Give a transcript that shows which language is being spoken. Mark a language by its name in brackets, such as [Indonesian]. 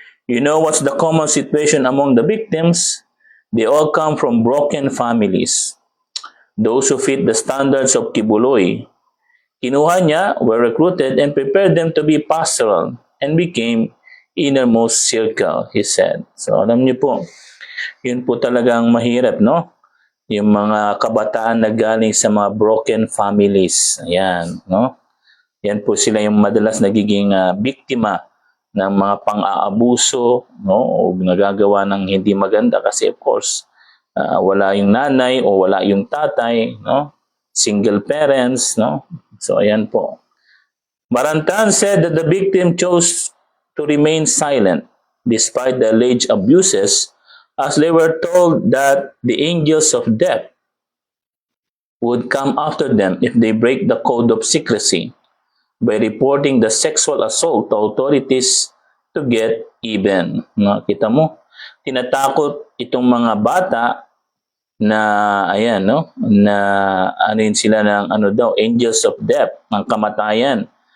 [English] You know what's the common situation among the victims? They all come from broken families. Those who fit the standards of Kibuloy. [Filipino] Kinuha niya, [English] were recruited and prepared them to be pastoral and became innermost circle, he said. [Filipino] So alam niyo po, yun po talagang mahirap, no? Yung mga kabataan na galing sa mga broken families. Ayan, no? Yan po sila yung madalas nagiging biktima ng mga pang-aabuso, no? O nagagawa ng hindi maganda kasi of course, wala yung nanay o wala yung tatay, no? Single parents, no? So ayan po. [English] Marantan said that the victim chose to remain silent despite the alleged abuses, as they were told that the angels of death would come after them if they break the code of secrecy by reporting the sexual assault to authorities to get even. [Filipino] Nakita mo, tinatakot itong mga bata na ayan, no, na ano yun sila ng ano daw, [English] angels of death, [Filipino] ng kamatayan.